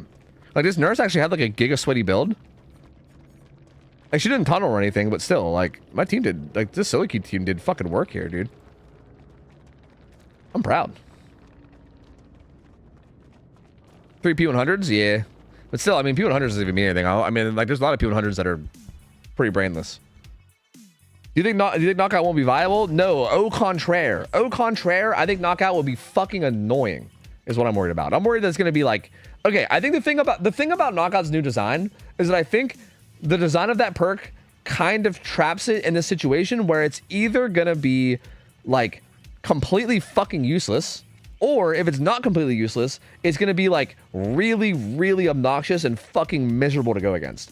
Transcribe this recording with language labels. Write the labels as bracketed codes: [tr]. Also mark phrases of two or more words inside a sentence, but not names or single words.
[en] Like, this nurse actually had like a giga sweaty build. Like, she didn't tunnel or anything, but still, like, my team did, like, this Silicu team did fucking work here, dude. I'm proud. 3 P100s? Yeah. But still, I mean, P100s doesn't even mean anything. I mean, like, there's a lot of P100s that are pretty brainless. Do you think knockout won't be viable? No. [fr] Au contraire. Au contraire, [en] I think knockout will be fucking annoying, is what I'm worried about. I'm worried that it's going to be like, okay, I think the thing about knockout's new design is that I think the design of that perk kind of traps it in a situation where it's either going to be, like, completely fucking useless, or if it's not completely useless, it's going to be like really, really obnoxious and fucking miserable to go against.